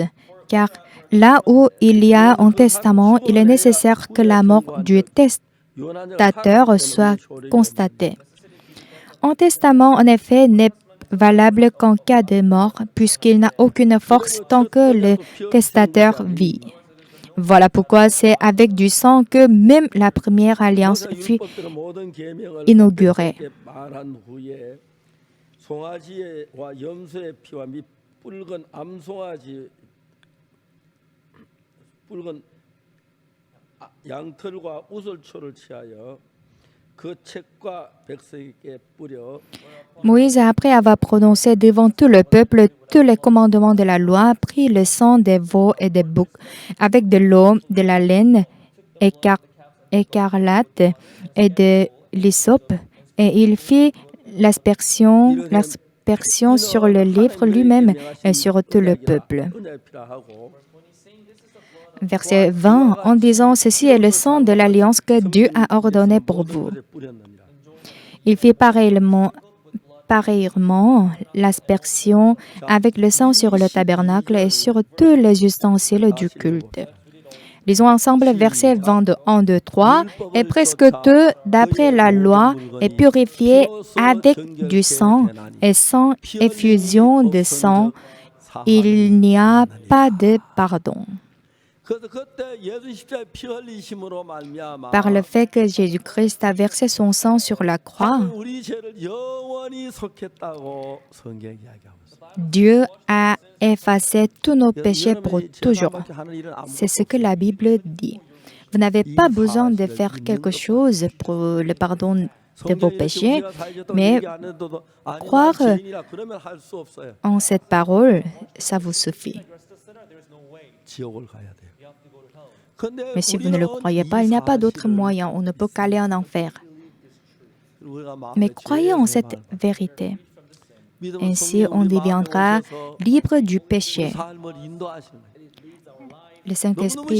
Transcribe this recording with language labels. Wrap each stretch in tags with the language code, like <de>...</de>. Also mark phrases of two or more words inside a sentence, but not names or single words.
<fr>Car là où il y a un testament, il est nécessaire que la mort du testateur soit constatée. Un testament, en effet, n'est valable qu'en cas de mort, puisqu'il n'a aucune force tant que le testateur vit. Voilà pourquoi c'est avec du sang que même la première alliance</fr> <ko>모세</ko> <fr>fut</fr> <ko>율법대로 모든 계명을</ko> <fr>inaugurée.</fr> <ko>백성에게 말한 후에 송아지와 염소의 피와 및 붉은 암송아지 붉은 양털과 우슬초를 취하여 그 책과 백성에게 뿌려</ko> <fr>Moïse, après avoir prononcé devant tout le peuple tous les commandements de la loi, prit le sang des veaux et des boucs avec de l'eau, de la laine écarlate et de l'hysope, et il fit l'aspersion sur le livre lui-même et sur tout le peuple.</fr> <ko>은혜의 피라 하고</ko> <fr>Verset 20, en disant, ceci est le sang de l'alliance que Dieu a ordonné pour vous.</fr> <ko>곳에 뿌렸느니라.</ko> <fr>Il fit pareillement l'aspersion avec le sang sur le tabernacle et sur tous les ustensiles du culte. Lisons ensemble versets 21, 2, 3. Et presque tout, d'après la loi, est purifié avec du sang, et sans effusion de sang, il n'y a pas de pardon.</fr> <ko>그래서 그때 예수 십자가에 피 흘리심으로 말미암아</ko> <fr>Par le fait que Jésus-Christ a versé son sang sur la croix,</fr> <ko>우리 죄를 영원히 속했다고 성경이 이야기하고 있습니다.</ko> <fr>Dieu a effacé tous nos péchés pour toujours. C'est ce que la Bible dit. Vous n'avez pas besoin de faire quelque chose pour le pardon de vos péchés, mais croire en cette parole, ça vous suffit.</fr> <ko>지옥을 가야 돼요.</ko> <fr>Mais si vous ne le croyez pas, il n'y a pas d'autre moyen. On ne peut qu'aller en enfer. Mais croyez en cette vérité. Ainsi, on deviendra libre du péché. Le Saint-Esprit.</fr>